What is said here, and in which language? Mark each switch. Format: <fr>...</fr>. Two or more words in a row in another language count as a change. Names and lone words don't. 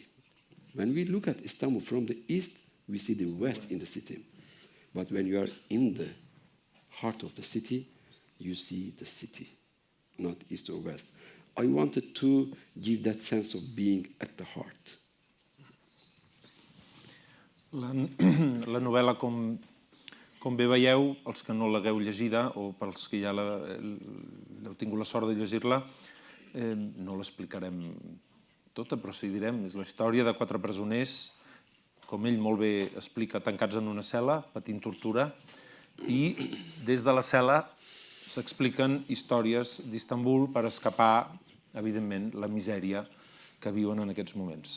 <en>When we look at Istanbul from the east, we see the west in the city. But when you are in the heart of the city, you see the city, not east or west. I wanted to give that sense of being at the heart.</en> <ca>La novel·la, com bé veieu, els que no l'hagueu llegida, o pels que ja heu tingut la sort de llegir-la, no l'explicarem tota, però sí direm, és la història de 4 presoners, com ell molt bé explica, tancats en una cel·la, patint tortura, i des de la cel·la s'expliquen històries d'Istanbul per escapar, evidentment, la misèria que viuen en aquests moments.</ca>